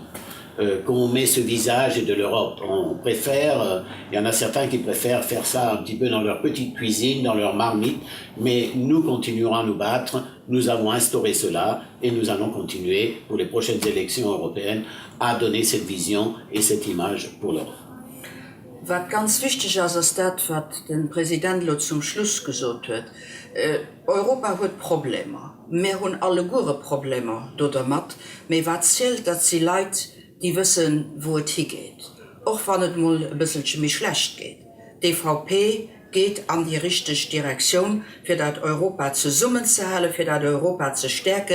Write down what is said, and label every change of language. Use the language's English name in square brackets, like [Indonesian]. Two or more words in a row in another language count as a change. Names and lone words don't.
[French] Qu'on met ce visage de l'Europe. On préfère, il y en a certains qui préfèrent faire ça un petit peu dans leur petite cuisine, dans leur marmite, mais nous continuerons à nous battre, nous avons instauré cela et nous allons continuer pour les prochaines élections européennes à donner cette vision et cette image pour l'Europe. [German] Was ganz wichtig ist das, was den Präsident zum Schluss gesagt hat. Europa hat Probleme. Wir haben alle gute Probleme damit. Aber was zählt, dass die Leute, die wissen, wo es hingeht. Auch wenn es mal ein bisschen mehr schlecht geht. Die DVP geht an die richtige Direktion, für das Europa zusammenzuhalten, für das Europa zu stärken.